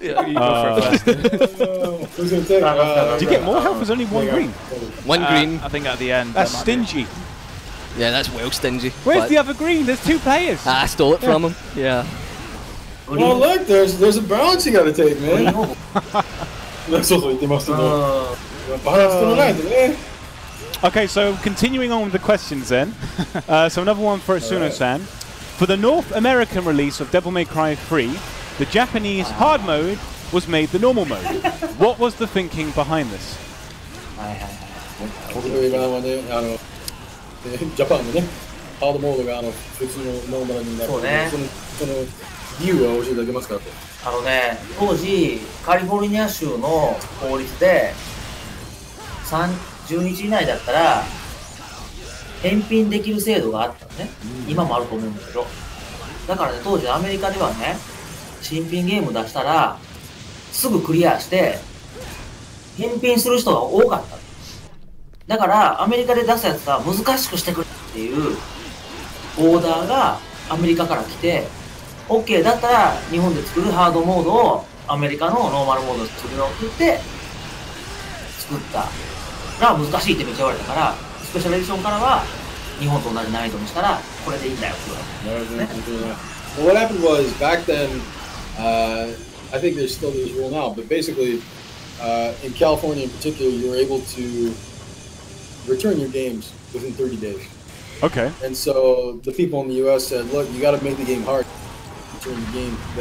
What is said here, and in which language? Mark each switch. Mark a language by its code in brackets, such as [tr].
[en] Yeah, you go for it. Who's gonna take? Did you get more health? There's only one green. One green. I think at the end. That's that might be- stingy. Yeah, that's well stingy. Where's but- the other green? There's 2 players. I stole it from him. Yeah. Well, look, there's a balance you gotta take, man. [ja] そうそう言ってますけど、バランス取らないとね。 [en] Okay, so continuing on with the questions then. So another one for Atsuno-san. For the North American release of Devil May Cry 3, the Japanese hard mode was made the normal mode. What was the thinking behind this? [ja] はいはいはい。僕の今はね、ジャパンのね、ハードモードが普通のノーマルになって、そうねその理由は教えていただけますかと。当時、カリフォルニア州の法律で、30日以内だったら、返品できる制度があったのね。今もあると思うんだけど。だからね、当時アメリカではね、新品ゲーム出したら、すぐクリアして、返品する人が多かった。だから、アメリカで出すやつは難しくしてくれっていうオーダーがアメリカから来て、OK だったら日本で作るハードモードをアメリカのノーマルモードで作るのって言って作ったら難しいってめっちゃ言われたから、スペシャルエディションからは日本と同じ難易度にしたらこれでいいんだよって言われた。 [en] Well, what happened was back then, I think there's still this rule now, but basically, in California in particular, you were able to return your games within 30 days. Okay. And so the people in the U.S. said, look, you got to make the game hard. Return the game.